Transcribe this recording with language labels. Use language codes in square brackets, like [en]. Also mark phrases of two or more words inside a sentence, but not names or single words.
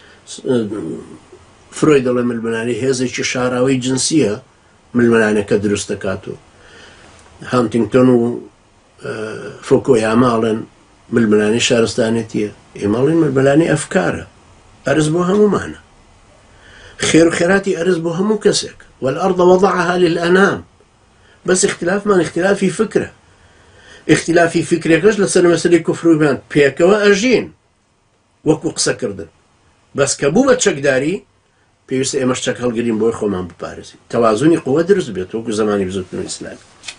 [ckb] فروید دەڵێ ململانەی هێزێکی شاراوەی جنسیە ململانەکە دروست دەکات. و هانتینگتۆن و فۆکۆیاماڵێن ململانەی شارستانێتیە، ئێماڵین ململانەی ئەفکارە، ئەرز بۆ هەمومانە، خێر و خێراتی ئەرز بۆ هەموو کەسێک. [ar] والأرض وضعها للأنام. [ckb] بەس اختلافمان اختلافی فکرە. اختلافی فکرێکەش لەسەر مەسەلەی کوفر و ایمان پێکەوە ئەژین وەکو قسەکردن، بەس کە بوو بە چەکداری پێویستە ئێمەش چەک هەڵگرین بۆی خۆمان بپارێزین، تەوازونی قووە دروست بێت وەکو زەمانی بزوتن و ئیسلامی.